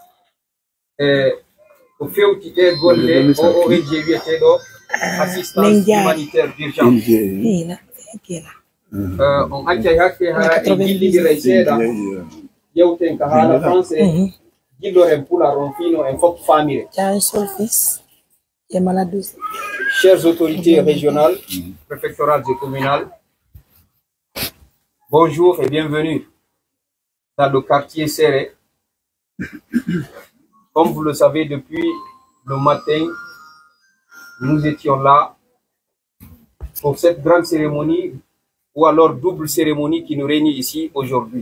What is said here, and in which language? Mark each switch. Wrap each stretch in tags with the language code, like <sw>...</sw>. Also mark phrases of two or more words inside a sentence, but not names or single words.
<ff>ko fewti ɗe golle ONG wiyeteɗo</ff> <fr>assistance humanitaire d'urgence</fr> <ff>on accay hakke hara e gillidira e seeɗa yewten ka haala français gilloren pular on fino en fof famire.</ff> <fr>Chères autorités régionales, préfectorales et communales, bonjour et bienvenue dans le quartier Serré. Comme vous le savez, depuis le matin, nous étions là pour cette grande cérémonie, ou alors double cérémonie qui nous réunit ici aujourd'hui.</fr>